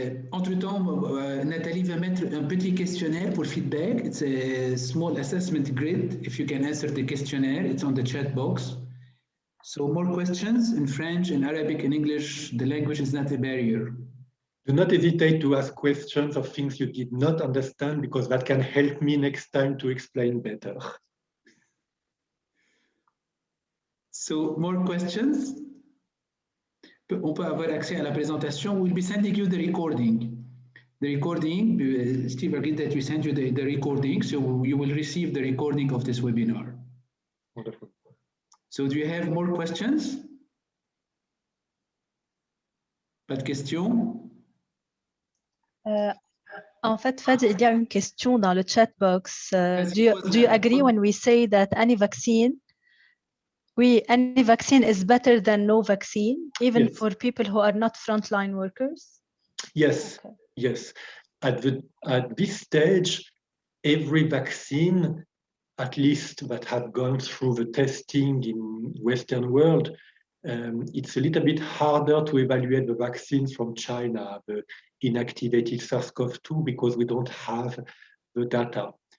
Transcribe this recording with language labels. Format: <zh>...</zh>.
<fr>Entre-temps, Nathalie va mettre un petit questionnaire pour feedback.</fr> <en>It's a small assessment grid. If you can answer the questionnaire, it's on the chat box. So more questions in French, in Arabic, in English. The language is not a barrier. Do not hesitate to ask questions of things you did not understand, because that can help me next time to explain better. So more questions?</en> <fr>On peut avoir accès à la présentation.</fr> <en>We'll be sending you the recording. The recording, Steve agreed that we send you the recording, so you will receive the recording of this webinar. Wonderful. So do you have more questions?</en> <fr>Pas de questions? En fait, Fad, il y a une question dans le chat box.</fr> <en>Do you agree when we say that any vaccine is better than no vaccine, even Yes. for people who are not frontline workers? Yes, Okay. yes. At this stage, every vaccine, at least that have gone through the testing in Western world, it's a little bit harder to evaluate the vaccines from China, the inactivated SARS-CoV-2, because we don't have the data.</en>